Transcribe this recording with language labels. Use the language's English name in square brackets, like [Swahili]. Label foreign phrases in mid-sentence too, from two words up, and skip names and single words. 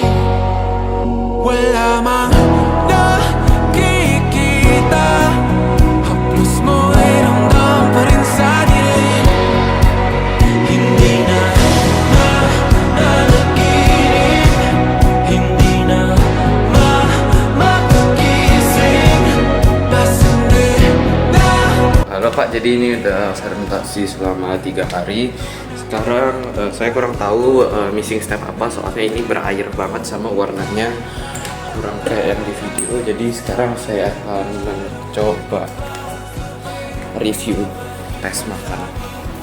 [Filipino] Wala mang nakikita, haplos mo ay ramdam pa rin sa dilim. Hindi na nanaginip, hindi na makagising. Pasindi na. [Indonesian] Halo Pak, jadi ini udah fermentasi selama 3 hari. Sekarang saya kurang tahu [English] missing step [Indonesian] apa, soalnya ini berair banget sama warnanya kurang kayak yang di video. Jadi sekarang saya akan mencoba review tes makan.